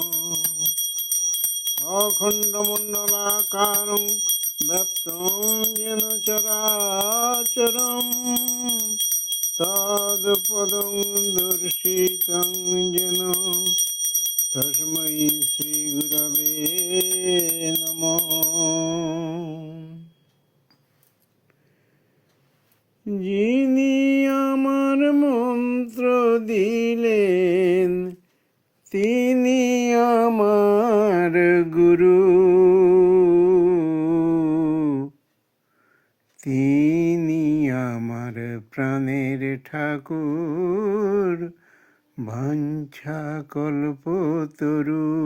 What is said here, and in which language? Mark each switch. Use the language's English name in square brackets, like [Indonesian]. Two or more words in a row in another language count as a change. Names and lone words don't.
[Sanskrit] अखण्डमण्डलाकारं व्याप्तं येन चराचरं तत्पदं दर्शितं येन तस्मै श्रीगुरवे नमः। [Bangla] যিনি আমার মন্ত্র দিলেন তিনি আমার গুরু, তিনি আমার প্রাণের ঠাকুর বাঞ্ছা কল্পতরু।